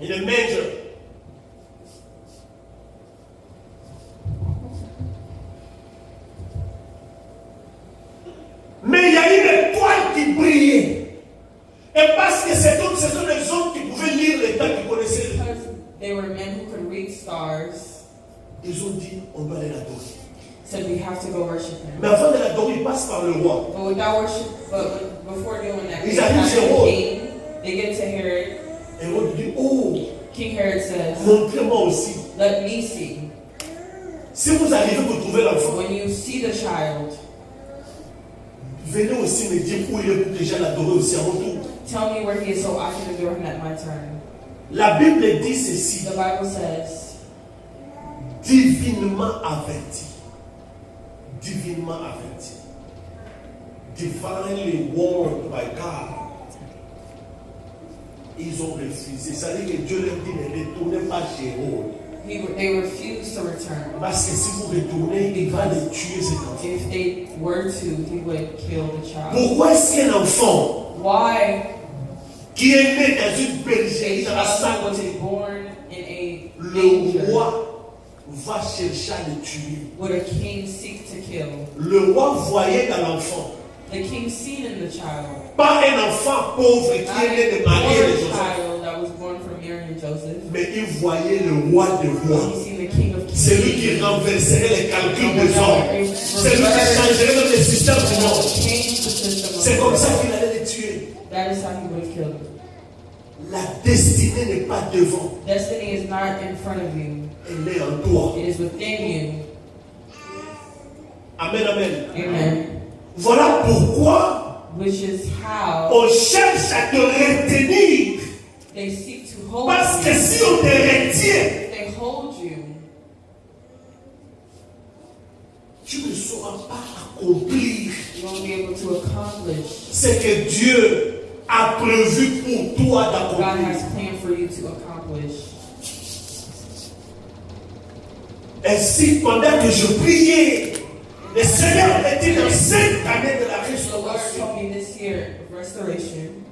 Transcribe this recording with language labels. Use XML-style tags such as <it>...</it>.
<fr>Il est manger. Mais il y a une étoile qui brillait. Et parce que ce sont des hommes qui pouvaient lire les temps, qui connaissaient.</fr> <en>Because they were men who could read stars,</en> <fr>Ils ont dit, on doit aller l'adorer.</fr> <en>said we have to go worship</en> <fr>Mais</fr> <en>him.</en> <fr>avant de l'adorer, ils passent par le roi.</fr> <en>But before doing that,</en> <fr>Ils</fr> <en>they</en> <fr>arrivent</fr> <en>have</en> <fr>chez</fr> <en>the</en> <fr>Hérode.</fr> <en>king. They get to Herod.</en> <fr>Et Hérode dit, oh,</fr> <en>King Herod says,</en> <fr>montrez-moi aussi.</fr> <en>"Let me see."</en> <fr>Si vous arrivez, vous trouvez l'enfant.</fr> <en>When you see the child,</en> <fr>Venez aussi me dire où il est pour que j'aille l'adorer aussi à mon tour.</fr> <en>tell me where he is so I can adore him at my turn.</en> <fr>La Bible dit ceci,</fr> <en>The Bible says,</en> <fr>divinement averti. Divinement averti.</fr> <en>Divinely warned by God.</en> <fr>Ils ont refusé. Ça veut dire que Dieu leur dit ne retournez pas chez Hérode.</fr> <en>they refused to return.</en> <fr>Parce que si vous retournez, il va les tuer cet enfant.</fr> <en>If they were to, he would kill the child.</en> <fr>Pourquoi est-ce qu'un enfant</fr> <en>Why</en> <fr>qui est né dans une bergerie,</fr> <en>a</en> <fr>dans la</fr> <en>child</en> <fr>salle,</fr> <en>was born in a</en> <fr>le</fr> <en>manger</en> <fr>roi va chercher à le tuer?</fr> <en>would a king seek to kill?</en> <fr>Le roi voyait dans l'enfant,</fr> <en>The king seen in the child,</en> <fr>pas un enfant pauvre qui</fr> <en>not</en> <fr>est né</fr> <en>a</en> <fr>de Marie et de</fr> <en>poor</en> <fr>Joseph,</fr> <en>child that was born from Mary and Joseph.</en> <fr>mais il voyait le roi des rois.</fr> <en>He seen the king of</en> <fr>Celui</fr> <en>kings.</en> <fr>qui renverserait les calculs des hommes. Celui qui changerait même les systèmes du monde.</fr> <en>Change the system of</en> <fr>C'est comme ça</fr> <en>the</en> <fr>qu'il allait les tuer.</fr> <en>world. That is how he would have killed them.</en> <fr>La destinée n'est pas devant.</fr> <en>Destiny is not in front of you.</en> <fr>Elle est en toi.</fr> <en>It is within you.</en> <fr>Amen, amen.</fr> <en>Amen.</en> <fr>Voilà pourquoi</fr> <en>Which is how</en> <fr>on cherche à te retenir.</fr> <en>they seek to hold</en> <fr>Parce que</fr> <en>you.</en> <fr>si on te retient,</fr> <en>If they hold you,</en> <fr>tu ne sauras pas accomplir</fr> <en>You won't be able to accomplish</en> <fr>ce que Dieu a prévu pour toi</fr> <en>what God</en> <fr>d'accomplir.</fr> <en>has planned for you to accomplish.</en> <fr>Ainsi, pendant que je priais, le Seigneur m'a dit dans cette année de la</fr> <en>The Lord</en> <fr>restauration,</fr> <en>told me this year of restoration,</en>